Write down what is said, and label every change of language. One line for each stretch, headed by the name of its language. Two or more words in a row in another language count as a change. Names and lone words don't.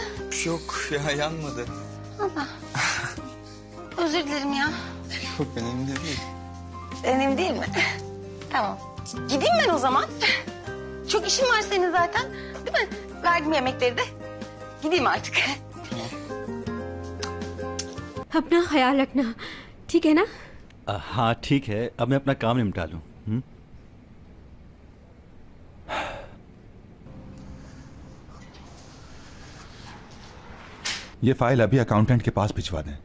Turkish: yok ya, yanmadı. Özür dilerim ya. Yok, önemli değil. Önemli değil mi? Tamam. Gideyim ben o zaman. Çok işin var senin zaten. Değil mi? Verdim yemekleri de. Gideyim artık.
Hindi: अपना ख्याल रखना, ठीक है ना? हाँ ठीक है, अब मैं अपना काम निपटा लूँ। ये फाइल अभी अकाउंटेंट के पास भिजवा दें।